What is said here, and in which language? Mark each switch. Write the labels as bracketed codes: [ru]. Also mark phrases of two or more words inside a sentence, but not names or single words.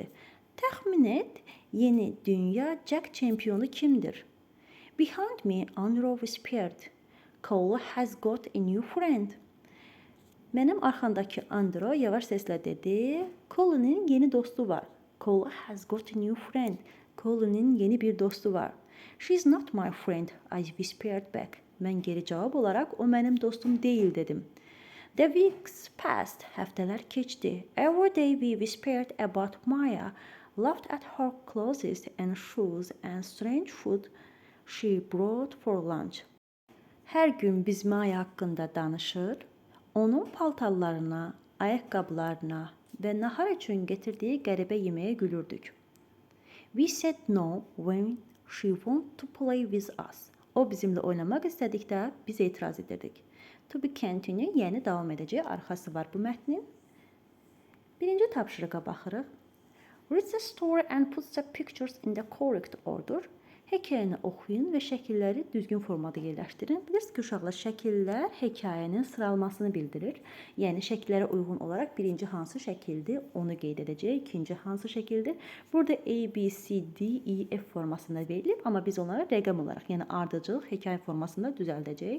[az] Təxmin et, yeni dünya Jax çempionu kimdir? [en] Behind me, Andrew whispered, "Cole has got a new friend." [az] Mənim arxamdakı Andrew yavaş səslə dedi, Cole'nin yeni dostu var. [en] Cole has got a new friend. [az] Cole'nin yeni bir dostu var. [en] She's not my friend, I whispered back. [az] Mən geri cavab olaraq o mənim dostum deyil dedim. [en] The weeks passed, [az] həftələr keçdi. [en] Every day we whispered about Maya, laughed at her clothes and shoes and strange food she brought for lunch. [az] Hər gün biz Maya haqqında danışır, onun paltarlarına, ayaqqabılarına və nahar üçün gətirdiyi qəribə yeməyə gülürdük. [en] We said no when she wanted to play with us. [az] O bizimlə oynamaq istədikdə biz etiraz edirdik. [en] To be continued, [az] yəni davam edəcək, arxası var bu mətnin. Birinci tapşırığa baxırıq. Read the story and put the pictures in the correct order. Hekayəni oxuyun və şəkilləri düzgün formada yerləşdirin. Bilirsiniz ki, uşaqlar, şəkillər hekayənin sıralamasını bildirir. Yəni, şəkillərə uyğun olaraq birinci hansı şəkildir, onu qeyd edəcək. İkinci hansı şəkildir. Burada A, B, C, D, E, F formasında verilib, amma biz onları rəqəm olaraq, yəni ardıcıl hekayə formasında düzəldəcəyik.